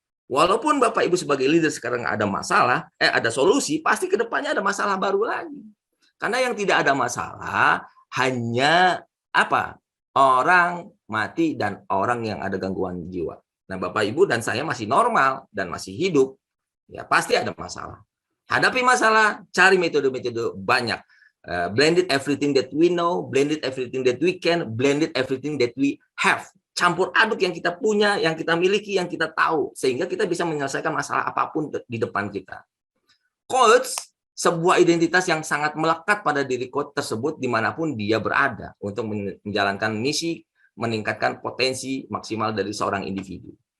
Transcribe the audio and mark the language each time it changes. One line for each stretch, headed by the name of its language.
Indonesian: Walaupun Bapak Ibu sebagai leader sekarang ada masalah, ada solusi, pasti ke depannya ada masalah baru lagi. Karena yang tidak ada masalah hanya apa? Orang mati dan orang yang ada gangguan jiwa. Nah, Bapak Ibu dan saya masih normal dan masih hidup, ya pasti ada masalah. Hadapi masalah, cari metode-metode banyak.
English: Blended everything that we know, blended everything that we can, blended everything that we have.
Indonesian: Campur aduk yang kita punya, yang kita miliki, yang kita tahu. Sehingga kita bisa menyelesaikan masalah apapun di depan kita. Coach, sebuah identitas yang sangat melekat pada diri coach tersebut dimanapun dia berada. Untuk menjalankan misi, meningkatkan potensi maksimal dari seorang individu.